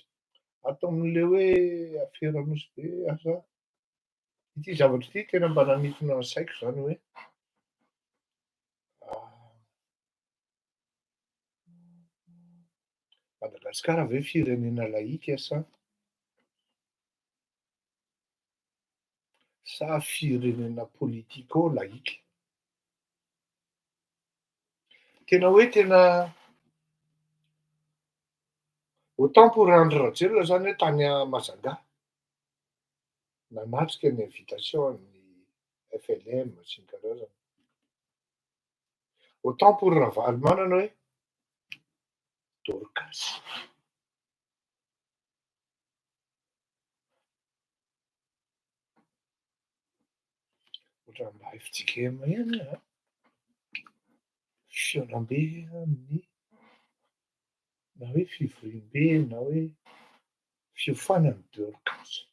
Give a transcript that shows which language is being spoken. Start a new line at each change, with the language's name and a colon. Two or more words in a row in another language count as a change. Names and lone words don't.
Malagasy: Atao amin'le hoe afera nosy be asa ity zavatra ity tena mba nanintona ny saiko zany hoe Madagasikara ve firenena laika sa firenena politiko laika? Tena hoe tena
French: autant pour
Malagasy: Andry Rajoelina zany hoe tany Mazanga nanatrika ny invitation ny FLM sy ny karazany.
French: Autant pour
Malagasy: Ravalomanana hoe Dorcas. Ohatra mba FJKM ihany fiaonam-be amin'ny na hoe fivoriam-be na hoe fiofanan'ny Dorcas.